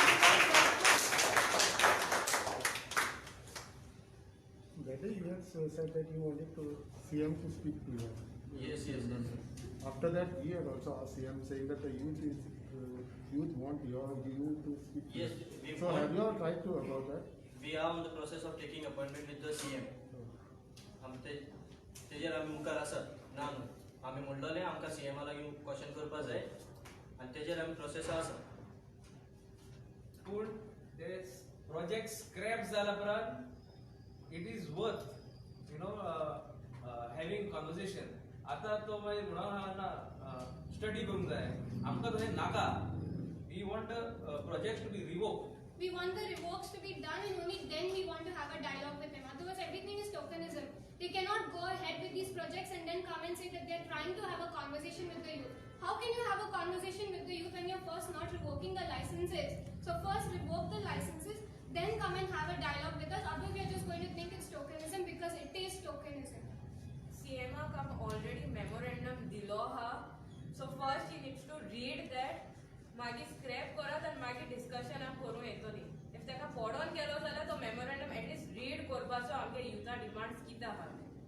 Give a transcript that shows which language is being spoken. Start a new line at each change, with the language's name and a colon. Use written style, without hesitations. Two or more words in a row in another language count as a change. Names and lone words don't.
English: That day you had said that you wanted to CM to speak to you. Yes. After that, we had also asked CM saying that the youth want you to speak to Yes, you. we So want- have you all tried to about that? We are on the process of taking appointment with the CM.
Konkani: तेजेर आमी मुखार आसात ना न्हू. आमी म्हणलोले आमकां CM लागीं क्वेश्चन करपा जाय आनी तेजेर आमी प्रोसेस आसा. पूण ते प्रोजेक्ट स्क्रॅप जाला उपरांत
English: it is worth having conversation.
Konkani: आता तो मागीर म्हणून स्टडी करूंक जाय. आमकां तशें नाका.
English: We want project to be revoked. We want the revokes to be done and only then we want to have a dialogue with them. Otherwise, everything is tokenism. They cannot go ahead with these projects and then come and say that they're trying to have a conversation with the youth. How can you have a conversation with the youth when you're first not revoking the licenses? So first revoke the licenses, then come and have a dialogue with us. Otherwise, we are just going to think it's tokenism because it is tokenism.
Konkani: CM
English: already memorandum
Konkani: dilo ha.
English: So first he needs to read that.
Konkani: मागीर स्क्रॅप करत आनी मागीर डिस्कशन करूं येतली. इफ ताका पडोन गेलो जाल्यार तो
English: memorandum at least read
Konkani: करपाचो आमगे
English: youth demands
Konkani: कितें आहा.